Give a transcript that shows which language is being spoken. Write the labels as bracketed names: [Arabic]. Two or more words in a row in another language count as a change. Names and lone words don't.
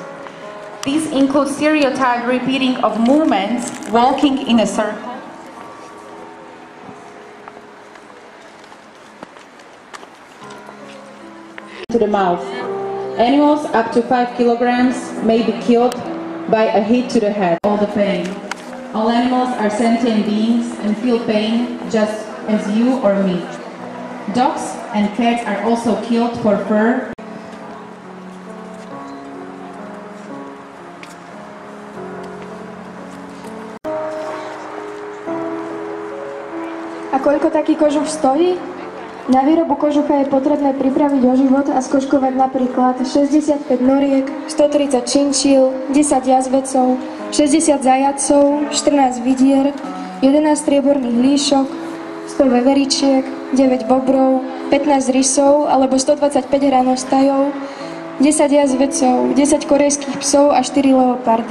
[English] These include stereotyped repeating of movements, walking in a circle, to the mouth. Animals up to 5 kilograms may be killed by a hit to the head. All the pain. All animals are sentient beings and feel pain just as you or me. Dogs and cats are also killed for fur. [Slovak] A koľko taký kožuch stojí? Na výrobu kožucha je potrebné pripraviť o život a skožkovať napríklad 65 noriek, 130 činčíl, 10 jazvecov, 60 zajacov, 14 vidier, 11 strieborných líšok, 100 veveričiek, 9 bobrov, 15 rysov alebo 125 hranostajov, 10 jazvecov, 10 korejských psov a 4 leopardy.